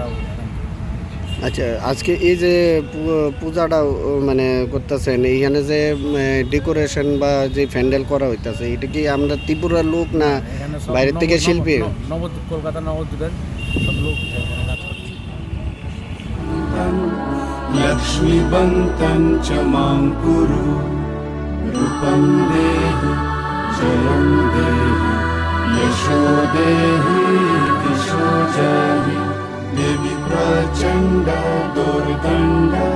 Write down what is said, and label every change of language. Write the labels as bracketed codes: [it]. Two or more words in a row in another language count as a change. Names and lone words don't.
[bn] আচ্ছা, আজকে এই যে পূজাটা মানে করতেছেন, এইখানে যে ডেকোরেশন বা যে প্যান্ডেল করা হইতাছে, এটা কি আমরা ত্রিপুরার লোক না বাইরের থেকে শিল্পী? নবদ্বীপ, কলকাতা নবদ্বীপের সব লোক এখানে কাজ করছে। [sa] लक्ष्मीवन्तं च मां कुरु रूपं देहि जयं देहि यशो देहि दिशो जहि देवी प्रचण्ड दुर्दण्ड